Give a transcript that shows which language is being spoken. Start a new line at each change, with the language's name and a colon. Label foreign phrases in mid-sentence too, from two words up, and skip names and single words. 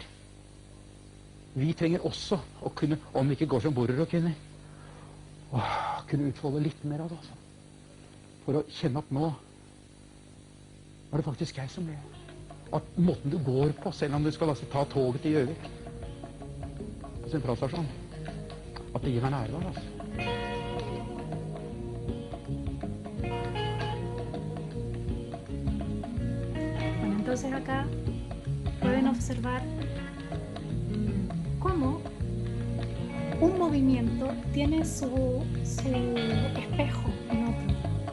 Norwegian: Vi trenger også å kunne, om vi ikke går som borrer og kvinner, kunne utfolde litt mer av det. For å kjenne at nå er det faktisk jeg som lever. At måten du går på, selv om du skal ta toget til Gjøvik, på sentralstasjonen, at det gir meg nærvær,
Spanish: Bueno, entonces acá pueden observar cómo un movimiento tiene su espejo en otro.